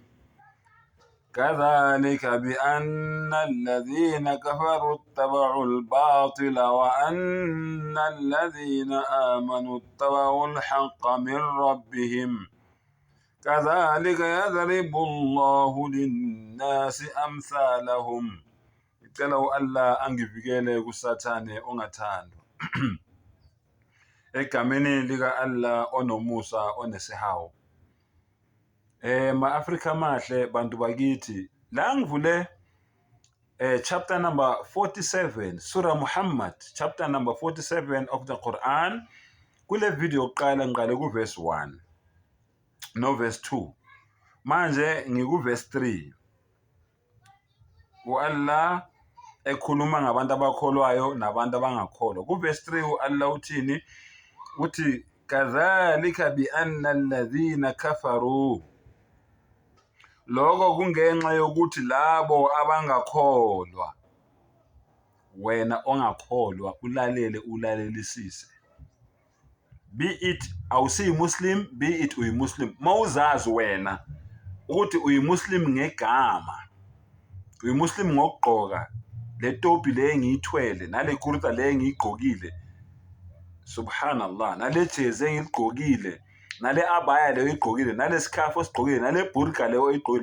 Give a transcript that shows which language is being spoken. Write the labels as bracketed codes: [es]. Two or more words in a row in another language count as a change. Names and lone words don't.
[ar] كذلك بأن الذين كفروا اتبعوا الباطل وأن الذين آمنوا اتبعوا الحق من ربهم كذلك يضرب الله للناس أمثالهم. [zu] Ngicela Allah angivikele kusathane ongathandwa. Egameni lika Allah onomusa onesihawu. Ma-Afrika mahle bantu bakithi, la ngivule [en] chapter number 47 [zu] Surah Muhammad, [en] chapter number 47 of the Quran. [zu] Kule video yokuqala ngiqale ku verse 1 no verse 2. Manje ngiku verse 3. Allah ekhuluma ngabantu abakholwayo nabantu abangakholwa. Ku verse 3 Allah uthini? Uthi [ar] كذلك بأن الذين كفروا. [zu] Lokho kungenxa yokuthi labo abangakholwa, wena ongakholwa ulalelisise. [en] Be it [zu] awusiyi Muslim, [en] be it [zu] uyi Muslim. Mawuzazi wena ukuthi uyi Muslim ngegama, uyi Muslim ngokugqoka le topi le ngiyithwele nale kurta le ngiyigqokile, subhanallah, nale jezi engigqokile, nale abaya leyo igqokile, nale scarf osigqokile, nale burqa leyo igqokile.